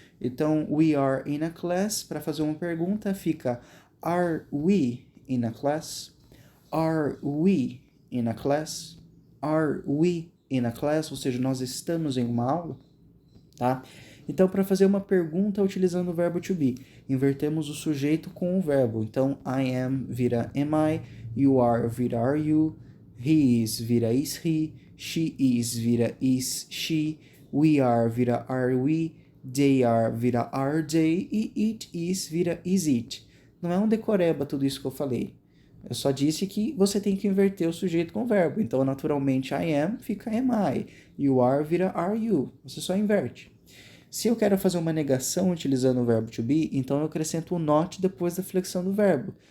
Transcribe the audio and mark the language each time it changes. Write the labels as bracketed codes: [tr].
[en] Então, we are in a class, [pt] para fazer uma pergunta, fica [en] are we in a class? Are we in a class? Are we in a class? [pt] Ou seja, nós estamos em uma aula, tá? Então, para fazer uma pergunta utilizando o verbo to be, invertemos o sujeito com o verbo. [en] Então, I am vira am I, you are vira are you, he is vira is he, she is vira is she, we are vira are we, they are vira are they e it is vira is it. [pt] Não é um decoreba tudo isso que eu falei. Eu só disse que você tem que inverter o sujeito com o verbo. Então, naturalmente, I am fica am I, [en] you are [pt] vira are you. Você só inverte. Se eu quero fazer uma negação utilizando o verbo to be, então eu acrescento o not depois da flexão do verbo.